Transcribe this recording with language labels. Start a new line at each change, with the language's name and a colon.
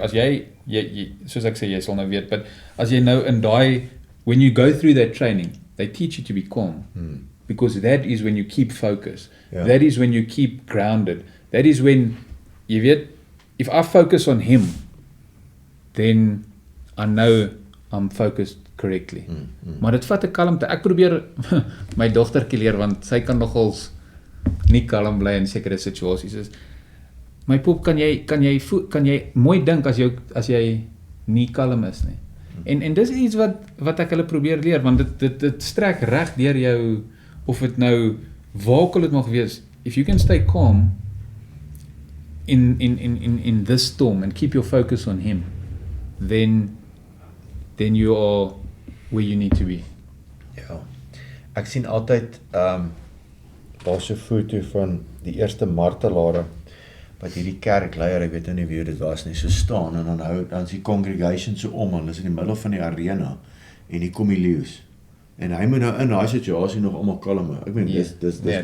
Afrikaans: As jy soos ek sê, jy sal nou weet,
English: but
Afrikaans: as jy nou in daai,
English: when you go through that training, they teach you to be calm, because that is when you keep focus. That is when you keep grounded. That is when,
Afrikaans: jy weet,
English: if I focus on him, then I know I'm focused correctly.
Afrikaans: Maar dit vat 'n kalmte. Ek probeer my dogtertjie leer, want sy kan nogals nie kalm bly in sekere situasies. my pop, kan jy mooi dink as jy nie kalm is nie. En dis iets wat ek hulle probeer leer, want dit strek reg deur jou, of dit nou waar ook al dit mag wees.
English: If you can stay calm in this storm and keep your focus on him, then you are where you need to be.
Afrikaans: Ja. Ek sien altyd daar's 'n foto van die eerste martelare wat hierdie kerkleier, ek weet nou nie wie dit was nie, so staan en dan is die congregation so om en hulle is in die middel van die arena en hier kom die leeu's. En hy moet nou in daai situasie nog almal kalm hou. Ek meen dis